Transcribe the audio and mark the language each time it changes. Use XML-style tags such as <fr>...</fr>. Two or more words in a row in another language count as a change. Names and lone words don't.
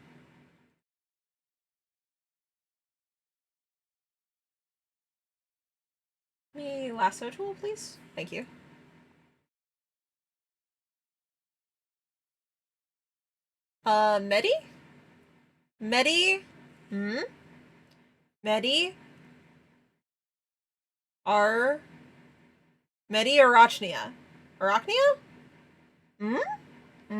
<en>Me lasso tool, please? Thank you. Medi? Medi? Hmm? Medi? Ar... Medi Arachnia? Arachnia? Hmm? Hmm?</en>